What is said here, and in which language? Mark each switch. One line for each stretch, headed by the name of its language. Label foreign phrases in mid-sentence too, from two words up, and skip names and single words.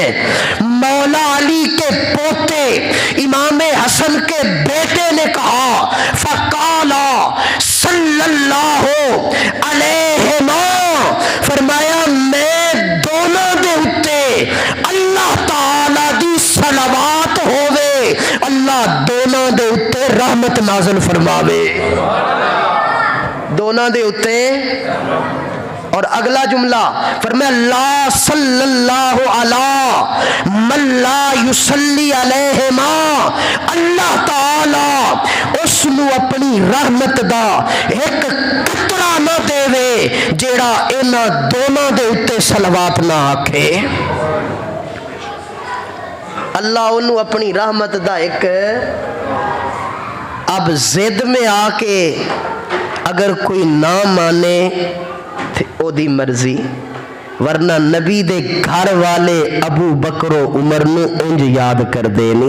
Urdu: مولا علی کے پوتے امام حسن کے بیٹے نے کہا
Arabic: فقالا صلی اللہ علیہما،
Punjabi: فرمایا میں دونوں دے اتے اللہ تعالی رحمت نازل فرماوے دوناں دے اتے. اور اگلا جملہ فرمایا
Arabic: لا صلى الله على من لا يصلي عليهما,
Punjabi: اللہ تعالیٰ اوہنوں اپنی رحمت دا اک قطرہ نہ دیوے جیہڑا ایہناں دوناں دے اتے صلوات نہ آکھے. اللہ اوہنوں اپنی رحمت دا اک، اب ضد میں آ کے اگر کوئی نہ منے اوہدی مرضی، ورنہ نبی دے گھر والے ابوبکر و عمر نوں انج یاد کر دینی.